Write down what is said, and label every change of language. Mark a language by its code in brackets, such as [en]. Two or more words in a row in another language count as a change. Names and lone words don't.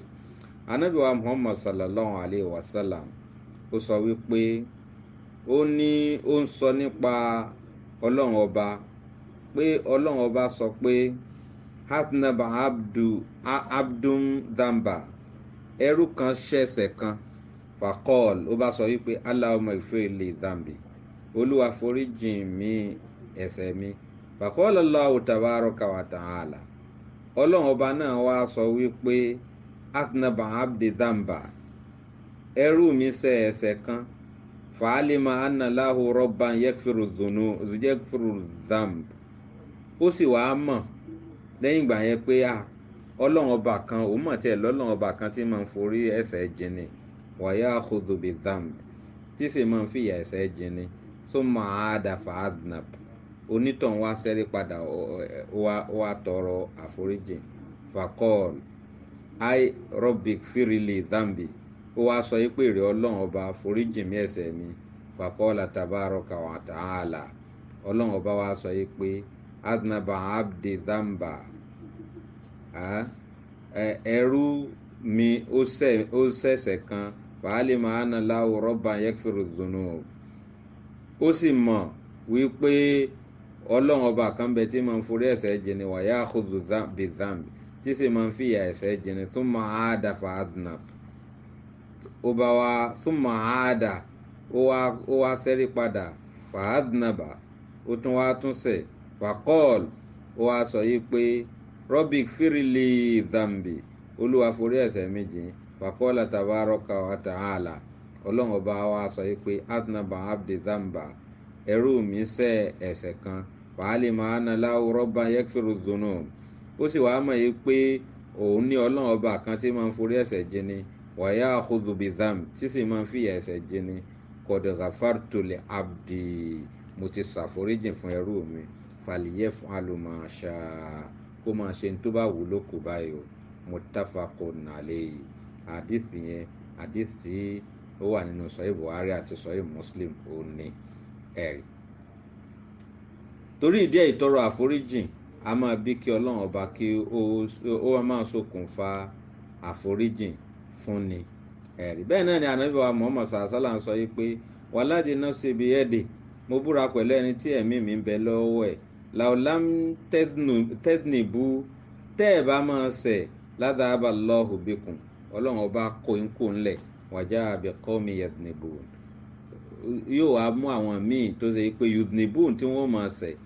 [yo] Ànábì wa Muhammad [ar] صلى الله عليه وسلم [yo] ó sọ wípé ó ń sọ nípa Ọlọ́run ọba pé Ọlọ́run ọba sọ pé [ar] أذنب عبد ذنبا, [yo] ẹrú kan ṣẹ̀ṣẹ̀ kan, faqal, ó bá sọ wípé [ar] اللهم اغفر لي ذنبي, [yo] Olúwa foríjìn mi ẹ̀ṣẹ̀ mi. [ar] فقال الله تبارك وتعالى, [yo] Ọlọ́run ọba náà wá sọ wípé [ar] أذنب عبدي ذنبا, [yo] ẹrú mi ṣẹ̀ ẹ̀ṣẹ̀ kan, [ar] فعلم أن له ربا يغفر dhanb, [yo] ó sì wá mọ̀ lẹ́yìn ìgbà yẹn pé Ọlọ́run ọba kan, òun mọ̀ tí ẹ̀ lọ́lọ́run ọba kan tí máa ń forí ẹ̀ṣẹ̀ jìnnì, [ar] ويأخذ بالذنب, [yo] tí sì máa ń fìyà ẹ̀ṣẹ̀ jìnnì, [ar] ثم عاد فأذنب, [yo] onítọ̀hún wá ṣẹ́rí padà, wá tọrọ àforíjì. [ar] فقال أي رب اغفر لي ذنبي, [yo] ó wá sọ yí pé èrè Ọlọ́run ọba foríjì mi ẹ̀ṣẹ̀ mi. [ar] فقال تبارك وتعالى, [yo] Ọlọ́run ọba wá sọ yí pé [ar] أذنب عبدي ذنبا, [yo] ẹrú mi ó ṣẹ̀ṣẹ̀ kan, [ar] فعلم أن له ربا يغفر الذنوب, [yo] ó sì mọ̀ wípé Ọlọ́run ọba kan bẹ tí máa ń forí ẹ̀ṣẹ̀ jìnnì, [ar] ويأخذ بالذنب, [yo] tí sì máa ń fìyà ẹ̀ṣẹ̀ jìnnì. [ar] ثم عاد فأذنب, [yo] ó bá wá [ar] ثم عاد, [yo] ó wá ṣẹ́rí padà, fa'adhnaba, ó tún wá tún ṣẹ̀. Faqal, ó wá sọ yí pé [ar] رب اغفر لي ذنبي, [yo] Olúwa forí ẹ̀ṣẹ̀ mi jìn. [ar] فقال تبارك وتعالى, [yo] Ọlọ́run ọba wá sọ yí pé [ar] أذنب عبدي ذنبا, [yo] ẹrú mi ṣẹ̀ ẹ̀ṣẹ̀ kan, [ar] فعلم أن له ربا يغفر الذنوب, [yo] ó sì wá mọ̀ yí pé òun ní Ọlọ́run ọba kan tí máa ń forí ẹ̀ṣẹ̀ jìnnì, [ar] ويأخذ بالذنب, [yo] tí sì máa ń fìyà ẹ̀ṣẹ̀ jìnnì. [ar] قد غفرت لعبدي, [yo] mo ti ṣàforíjì fún ẹrú mi, [ar] فليفعل ما شاء, [yo] kó máa ṣe tó bá wù ló kù báyìí o. [ar] متفق عليه. [yo] Àdìsí yẹn, àdìsí tí ó wà nínú Sahih Buhari àti Sahih Muslim ò ní ẹ̀rí. Torí ìdí ìtọrọ àforíjì a máa bí kí Ọlọ́run ọba kí ó máa ṣokùnfà àforíjì fúnni ẹ̀rí. Bẹ́ẹ̀ náà ni Ànábì wa Muhammad [ar] صلى الله عليه وسلم [yo] sọ yìí pé [ar] والذي نفسي بيده, [yo] mo búra pẹ̀lú ẹni tí ẹ̀mí mi ń bẹ lọ́wọ́ ẹ̀, [ar] لو لم تذنبوا, [yo] tẹ́ ẹ̀ bá máa ṣẹ̀, [ar] لذهب الله بكم, [yo] Ọlọ́run ọba kó yín kó ńlẹ̀, [ar] وجاء بقوم يذنبون, [yo] yóò wá mú àwọn míì tó ṣe pé yudhnibun tí wọ́n máa ṣẹ̀,